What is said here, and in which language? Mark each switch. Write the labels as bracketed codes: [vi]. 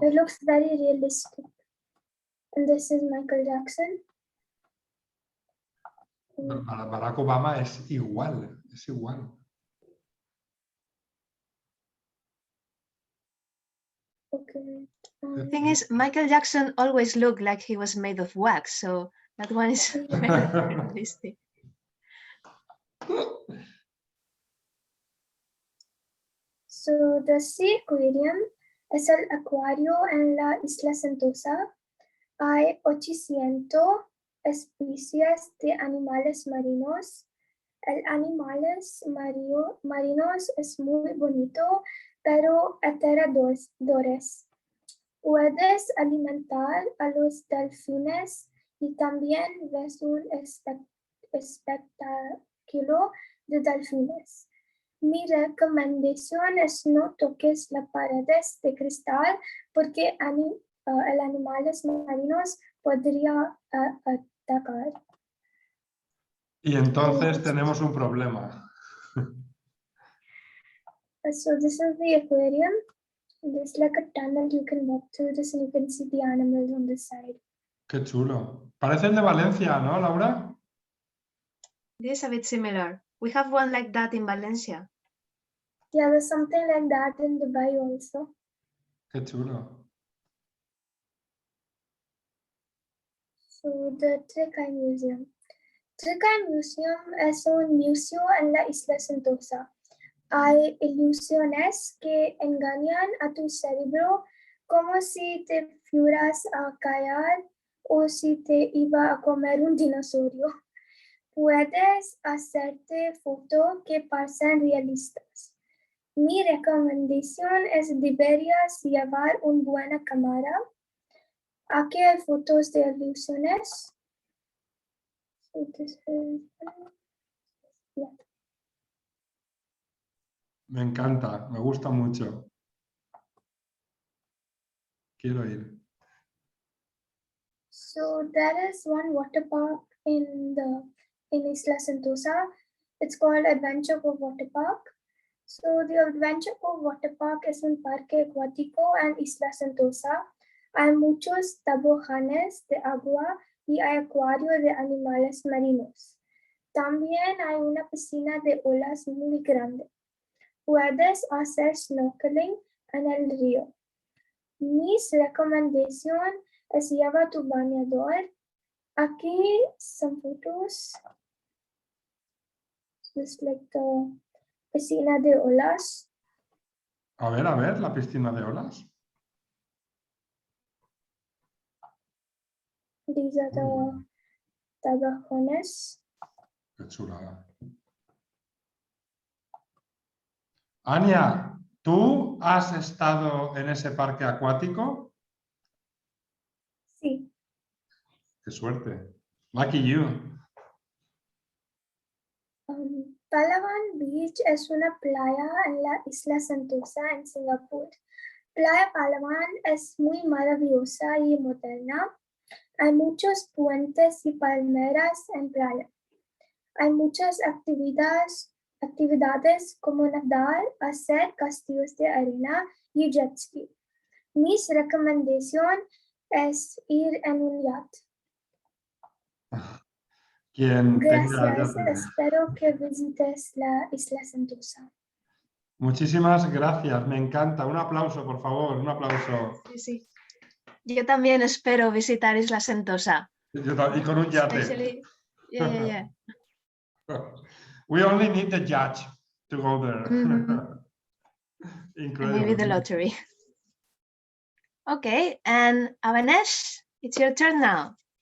[en] it looks very realistic. And this is Michael Jackson. [es] Barack Obama es igual, es igual. [en] Okay. The thing is, Michael Jackson always looked like he was made of wax, so that one is very realistic. [es] So the Sea Aquarium es el acuario en la Isla Sentosa. Hay 800 especies de animales marinos. El animales marinos es muy bonito, pero aterradores. Puedes alimentar a los delfines y también ves un espectáculo de delfines. Mi recomendación es no toques las paredes de cristal porque el animales marinos podría atacar. Y entonces tenemos un problema. [en] So this is the aquarium. There's like a tunnel you can walk through this and you can see the animals on this side. [es] Qué chulo. Parece el de Valencia, ¿no, Laura? [en] It is a bit similar. We have one like that in Valencia. Yeah, there's something like that in Dubai also. [es] Qué chulo. [en] So, the Trick-Eye Museum. [es] Trick-Eye Museum es un museo en la isla Sentosa. Hay ilusiones que engañan a tu cerebro como si te fueras a caer o si te iba a comer un dinosaurio. Puedes hacerte fotos que parecen realistas. Mi recomendación es deberías llevar una buena cámara. Aquí hay fotos de ilusiones. Me encanta, me gusta mucho. Quiero ir. [en] So there is one water park in Isla Sentosa. It's called Adventure Cove Water Park. [es] So the Adventure Cove Water Park es un parque acuático en Isla Sentosa. Hay muchos toboganes de agua y hay acuario de animales marinos. También hay una piscina de olas muy grande. Puedes hacer snorkeling en el río. Mis recomendaciones es llevar tu bañador. [en] Aquí some photos. Just like the [es] piscina de olas. A ver, la piscina de olas. [en] These are the toboganes. [es] Qué chulada. Ania, ¿tú has estado en ese parque acuático? Sí. Qué suerte. [en] Lucky you. [es] Palawan Beach es una playa en la isla Sentosa en Singapur. Playa Palawan es muy maravillosa y moderna. Hay muchos puentes y palmeras en playa. Hay muchas actividades como nadar, hacer castillos de arena y jet ski. Mi recomendación es ir en un yacht. Gracias, espero que visites la isla Sentosa. Muchísimas gracias, me encanta. Un aplauso, por favor, un aplauso. Sí. Yo también espero visitar Isla Sentosa. Y con un yate. [en] Especially, yeah. We only need the yacht to go there. Incredible. Maybe the lottery. Okay, and Avanesh, it's your turn now.